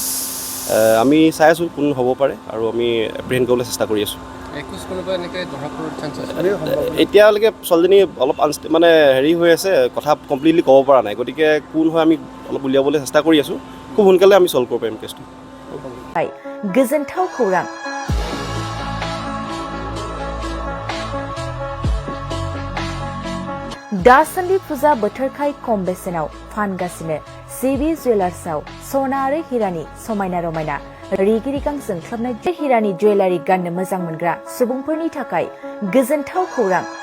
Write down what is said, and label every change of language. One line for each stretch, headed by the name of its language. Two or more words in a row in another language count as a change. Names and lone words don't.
Assamese: আমি চাই আছোঁ কোন হ'ব পাৰে আৰু আমি এপ্ৰিহেণ্ড কৰিবলৈ চেষ্টা কৰি আছোঁ। এতিয়ালৈকে ছোৱালীজনী অলপ মানে হেৰি হৈ আছে, কথা কমপ্লিটলি ক'ব পৰা নাই, গতিকে কোন হয় আমি অলপ উলিয়াবলৈ চেষ্টা কৰি আছোঁ। খুব সোনকালে আমি ছল্ভ কৰিব পাৰিম কেছটো।
Bodo: गोजोनथाव खौरां दासान्दि फुजा बोथोरखाय खम बेसेनाव फानगासिनो सिबि जुवेलार्सआव सना आरो हिरानि समायना रमायना रिगि रिगां जोंख्लाबनाय हिरानि जुवेलारि गाननो मोजां मोनग्रा सुबुंफोरनि थाखाय गोजोनथाव खौरां।